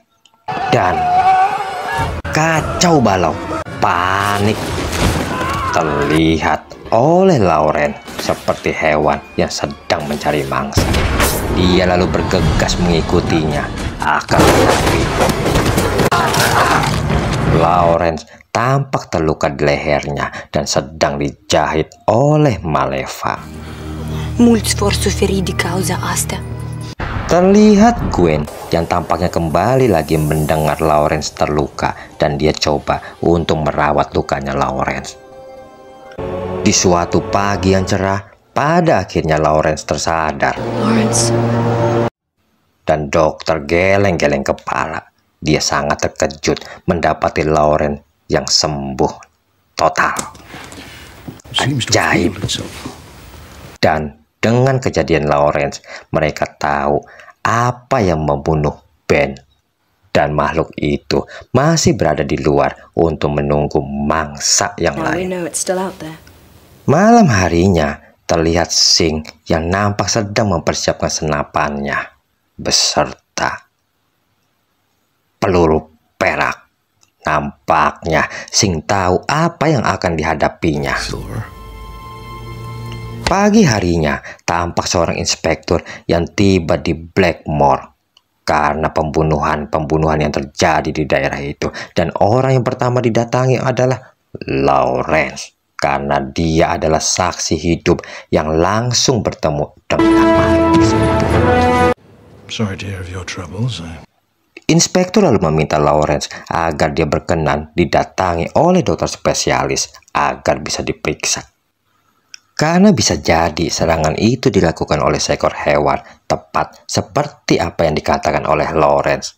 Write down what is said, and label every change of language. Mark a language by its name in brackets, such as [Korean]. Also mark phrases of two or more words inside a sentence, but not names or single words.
[Indonesian] Dan kacau balau, panik terlihat oleh Lawrence seperti hewan yang sedang mencari mangsa. Dia lalu bergegas mengikutinya. Akan tetapi Lawrence tampak terluka di lehernya dan sedang dijahit oleh Maleva. [Romanian] Mulți vor suferi di cauza asta. [Indonesian] Terlihat Gwen yang tampaknya kembali lagi mendengar Lawrence terluka dan dia coba untuk merawat lukanya Lawrence. Di suatu pagi yang cerah, pada akhirnya Lawrence tersadar. Lawrence. Dan dokter geleng-geleng kepala. Dia sangat terkejut mendapati Lawrence yang sembuh total. Ajaib. Dan dengan kejadian Lawrence, mereka tahu apa yang membunuh Ben. Dan makhluk itu masih berada di luar untuk menunggu mangsa yang [English] Now we [Indonesian] lain. [English] know it's still out there. [Indonesian] Malam harinya terlihat Sing yang nampak sedang mempersiapkan senapannya beserta peluru perak. Nampaknya Sing tahu apa yang akan dihadapinya. Pagi harinya tampak seorang inspektur yang tiba di Blackmore karena pembunuhan yang terjadi di daerah itu. Dan orang yang pertama didatangi adalah Lawrence, karena dia adalah saksi hidup yang langsung bertemu dengan makhluk tersebut. [English] Sorry to hear of your troubles. [Indonesian] Inspektur lalu meminta Lawrence agar dia berkenan didatangi oleh dokter spesialis agar bisa diperiksa. Karena bisa jadi serangan itu dilakukan oleh seekor hewan, tepat seperti apa yang dikatakan oleh Lawrence.